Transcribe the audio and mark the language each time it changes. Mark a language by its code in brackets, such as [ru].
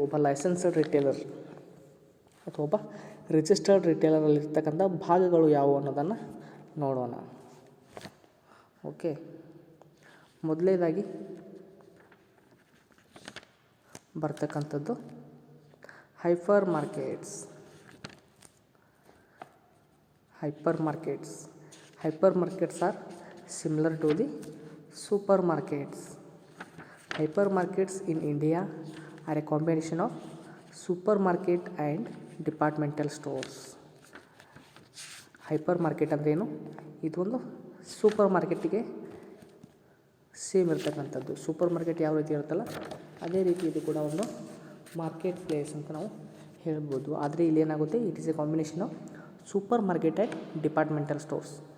[kn] ಒಬ್ಬ licensed retailer ಅಥವಾ ಒಬ್ಬ ರಿಜಿಸ್ಟರ್ಡ್ ರಿಟೇಲರಲ್ಲಿರ್ತಕ್ಕಂಥ ಭಾಗಗಳು ಯಾವುವು ಅನ್ನೋದನ್ನು ನೋಡೋಣ. ಓಕೆ, ಮೊದಲನೇದಾಗಿ ಬರ್ತಕ್ಕಂಥದ್ದು hyper markets. Hyper markets. [en] Hyper markets are similar to the supermarkets. Hypermarkets in India are a combination of supermarket and departmental stores. [kn] Hyper market ಅಂದರೆ ಏನು? ಇದೊಂದು ಸೂಪರ್ ಮಾರ್ಕೆಟಿಗೆ ಸೇಮ್ ಇರ್ತಕ್ಕಂಥದ್ದು. ಸೂಪರ್ ಮಾರ್ಕೆಟ್ ಯಾವ ರೀತಿ ಇರುತ್ತಲ್ಲ ಅದೇ ರೀತಿ ಇದು ಕೂಡ ಒಂದು ಮಾರ್ಕೆಟ್ ಪ್ಲೇಸ್ ಅಂತ ನಾವು ಹೇಳ್ಬೋದು. ಆದರೆ ಇಲ್ಲಿ ಏನಾಗುತ್ತೆ, [en] It is a combination of supermarket and departmental stores.